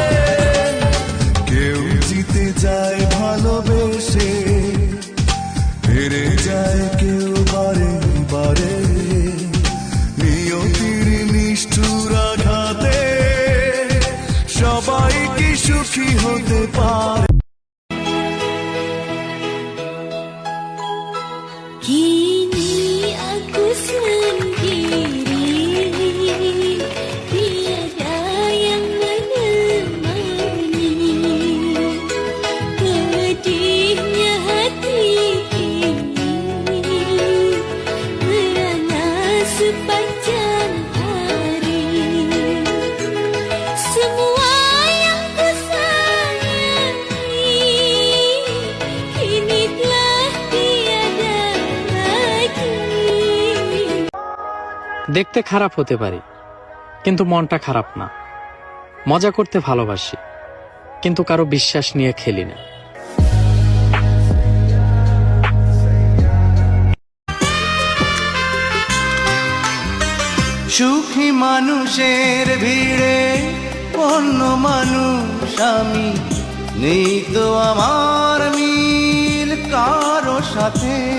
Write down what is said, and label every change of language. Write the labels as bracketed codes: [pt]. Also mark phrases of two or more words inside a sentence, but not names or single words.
[bn] কেউ জিতে যায় ভালোবেসে, হেরে যায় কেউ বারে বারে। নিয়তির নিষ্ঠুর আঘাতে সবাই কি সুখী হতে পারে? [ms] Kini aku sendiri, tiada yang menemani. Pedihnya hati ini merana sepanjang hari. Semua yang ku sayangi kini telah tiada lagi. [bn] দেখতে খারাপ হতে পারি কিন্তু মনটা খারাপ না। মজা করতে ভালোবাসি কিন্তু কারো বিশ্বাস নিয়ে খেলি না। সুখী মানুষের ভিড়ে অন্য মানুষ আমি, নেই তো আমার মিল কারো সাথে।